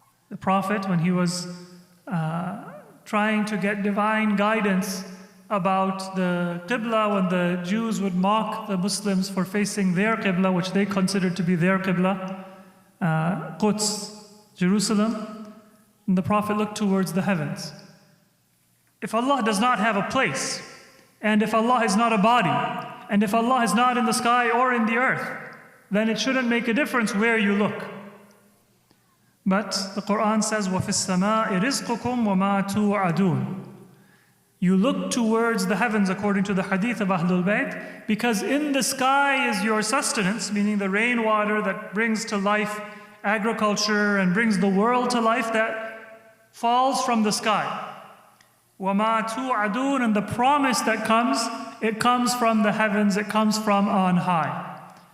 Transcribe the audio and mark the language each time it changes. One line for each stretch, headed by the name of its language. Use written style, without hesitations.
English: The Prophet, when he was trying to get divine guidance about the Qibla, when the Jews would mock the Muslims for facing their Qibla, which they considered to be their Qibla, Quds, Jerusalem, and the Prophet looked towards the heavens. If Allah does not have a place, and if Allah is not a body, and if Allah is not in the sky or in the earth, then it shouldn't make a difference where you look. But the Quran says,
Arabic: وَفِي السَّمَاءِ رِزْقُكُمْ وَمَا تُوعَدُونَ.
English: You look towards the heavens according to the hadith of Ahlul Bayt, because in the sky is your sustenance, meaning the rainwater that brings to life agriculture and brings the world to life, that falls from the sky.
Arabic: وَمَا تُوعَدُونَ,
English: and the promise that comes, it comes from the heavens, it comes from on high.